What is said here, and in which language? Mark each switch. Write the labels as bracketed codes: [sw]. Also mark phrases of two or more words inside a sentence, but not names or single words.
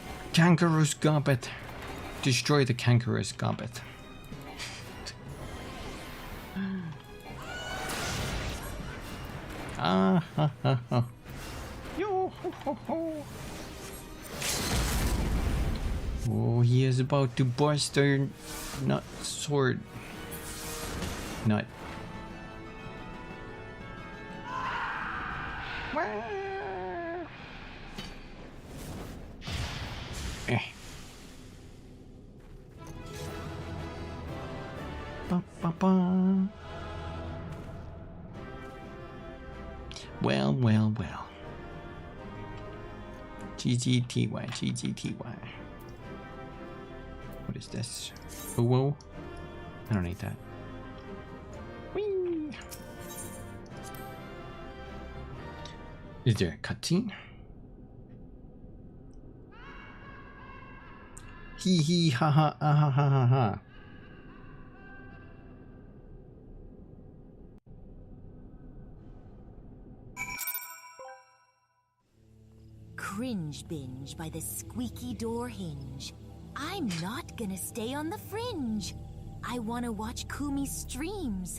[en] Cankerous Gobbet. Destroy the Cankerous Gobbet. Ah ha ha ha. Yo ho ho ho. Oh, he is about to burst their nut sword. Nut. Eh. Ba, ba, ba. Well, well, well. GGTY, GGTY. What is this? Oh, whoa. I don't need that. Whee! Is there a cutscene? Hee hee ha ha ah ha ha ha ha. Cringe binge by the squeaky door hinge. I'm not gonna stay on the fringe. I wanna watch Kumi streams.